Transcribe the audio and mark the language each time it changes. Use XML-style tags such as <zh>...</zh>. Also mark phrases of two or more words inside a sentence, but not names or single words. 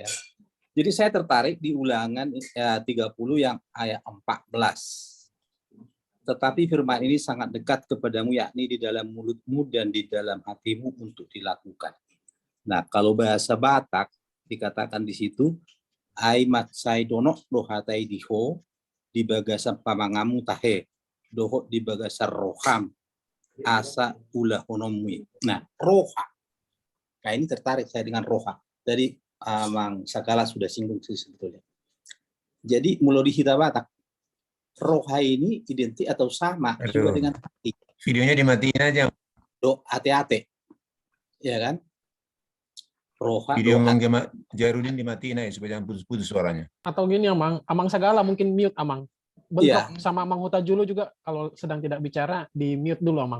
<id>Jadi saya tertarik di ulangan 30 yang ayat 14. Tetapi firman ini sangat dekat kepadamu, yakni di dalam mulutmu dan di dalam hatimu untuk dilakukan. Nah, kalau bahasa Batak dikatakan di situ,</id> <bbc>aimat sai donok dohatai diho di bagasan pamangamu tahe dohok di bagasan roham asa ulah honomui.</bbc> <id>Nah, roha. Nah, ini tertarik saya dengan roha. Jadi Mang Sagala sudah singgung sih sebetulnya. Jadi</id> <bbc>mulo di Hita</bbc> <id>Batak, roha ini identik atau sama juga dengan hati. Videonya dimatiin aja. Do hati-hati. Ya kan? Roha. Video Mang Jarudin dimatiin aja supaya jangan putus-putus suaranya. Atau gini, Amang Sagala mungkin mute, Amang. Bentrok sama Amang Hutajulu juga kalau sedang tidak bicara di mute dulu, Amang.</id>